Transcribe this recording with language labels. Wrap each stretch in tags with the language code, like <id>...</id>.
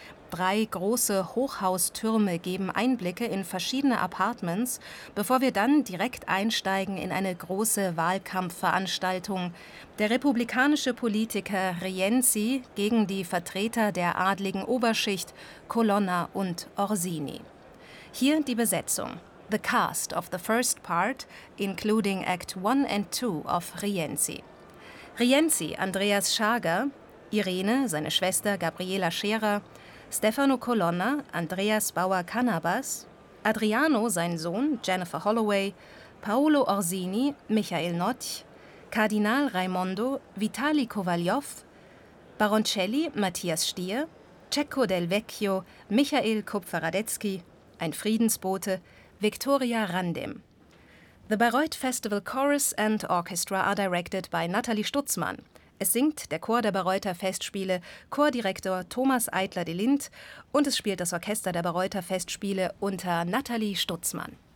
<de>3 große Hochhaustürme geben Einblicke in verschiedene Apartments, bevor wir dann direkt einsteigen in eine große Wahlkampfveranstaltung. Der republikanische Politiker Rienzi gegen die Vertreter der adligen Oberschicht Colonna und Orsini. Hier die Besetzung.</de> <en>The cast of the first part, including Act 1 and 2 of Rienzi.</en> <de>Rienzi, Andreas Schager, Irene, seine Schwester Gabriela Scherer, Stefano Colonna, Andreas Bauer Cannabas, Adriano, sein Sohn, Jennifer Holloway, Paolo Orsini, Michael Notch, Kardinal Raimondo, Vitali Kovaljov, Baroncelli, Matthias Stier, Cecco Del Vecchio, Michael Kupferadetzky, ein Friedensbote, Victoria Randim.</de> <en>The Bayreuth Festival Chorus and Orchestra are directed by Nathalie Stutzmann.</en> <de>Es singt der Chor der Bayreuther Festspiele, Chordirektor Thomas Eitler-De Lindt, und es spielt das Orchester der Bayreuther Festspiele unter Nathalie Stutzmann.</de>